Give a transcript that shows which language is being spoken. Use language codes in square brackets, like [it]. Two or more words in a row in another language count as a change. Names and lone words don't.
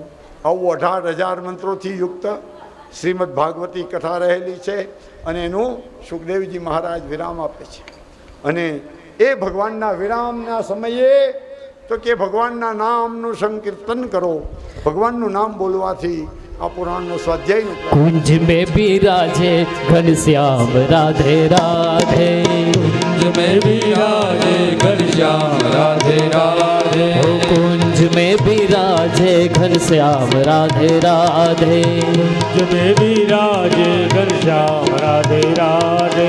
[gu] આવું 18,000 મંત્રોથી યુક્ત શ્રીમદ ભાગવતી કથા રહેલી છે અને એનું સુખદેવજી મહારાજ વિરામ આપે છે. અને એ ભગવાનના વિરામના સમયે તો કે ભગવાનના નામનું સંકીર્તન કરો. ભગવાનનું નામ બોલવાથી આ પુરાણનો સ્વાધ્યાય નથી. [hi] कुंज में विराजे घनश्याम राधे राधे, कुंज में विराजे घनश्याम राधे राधे, ओ कुंज में विराजे घनश्याम राधे राधे, कुंज में विराजे घनश्याम राधे राधे,